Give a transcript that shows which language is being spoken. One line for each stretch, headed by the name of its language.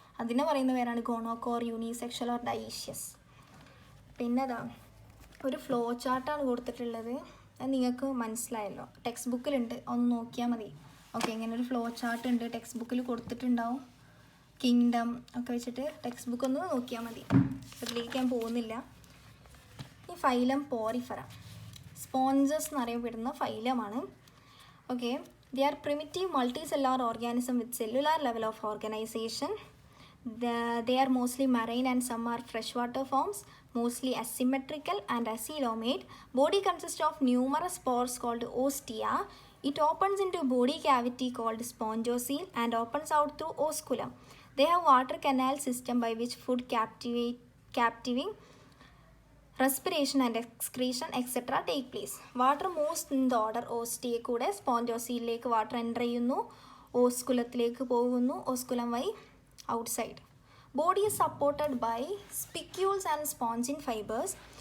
Malayalam: അതിനെ പറയുന്ന പേരാണ് ഗോണോകോർ, യൂണിസെക്ഷൽ ഓർ ഡൈഷ്യസ്. പിന്നെ അതാ ഒരു ഫ്ലോ ചാർട്ടാണ് കൊടുത്തിട്ടുള്ളത്, അത് നിങ്ങൾക്ക് മനസ്സിലായല്ലോ, ടെക്സ്റ്റ് ബുക്കിലുണ്ട്, ഒന്ന് നോക്കിയാൽ മതി. ഓക്കെ, ഇങ്ങനെ ഒരു ഫ്ലോ ചാർട്ട് ഉണ്ട്, ടെക്സ്റ്റ് ബുക്കിൽ കൊടുത്തിട്ടുണ്ടാവും. കിങ്ഡം ഒക്കെ വെച്ചിട്ട് ടെക്സ്റ്റ് ബുക്ക് ഒന്ന് നോക്കിയാൽ മതി, അതിലേക്ക് ഞാൻ പോകുന്നില്ല. ഈ ഫൈലം പോറിഫെറ, സ്പോഞ്ചസ് എന്നറിയപ്പെടുന്ന ഫൈലമാണ്.
English: Okay, they are primitive multicellular organism with cellular level of organization. They are mostly marine and some are freshwater forms, mostly asymmetrical and acoelomate. Body consists of numerous pores called ostia. It opens into body cavity called spongiocele and opens out through osculum. They have water canal system by which food captivating, respiration and excretion etc. take place. Water moves in the order
Malayalam: ostiae കൂടെ സ്പോഞ്ചോസിയിലേക്ക് water enter ചെയ്യുന്നു, ഓസ്കുലത്തിലേക്ക് പോകുന്നു, osculum വഴി outside.
English: Body is supported by spicules and spongin fibres.